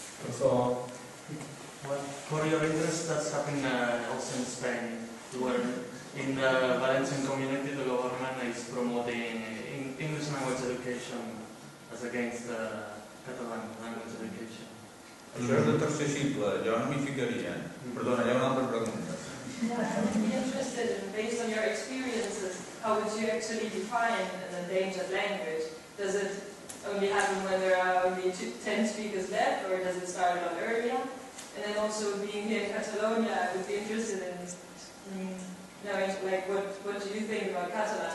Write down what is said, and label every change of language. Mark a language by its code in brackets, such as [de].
[en] So, for your interest, that's happening also in Spain, where in the Valencian community the government is promoting English language education as against Catalan language education. [ca] Això és de tercer cicle, jo no m'hi ficaria. Perdona, hi ha una altra pregunta. [en] I'm interested in, based on your experiences, how would you actually define an endangered language? Does it only happen when there are only 10 speakers left, or does it start a lot earlier? And then also being here in Catalonia, I would be interested in knowing, like, what do you think about Catalan?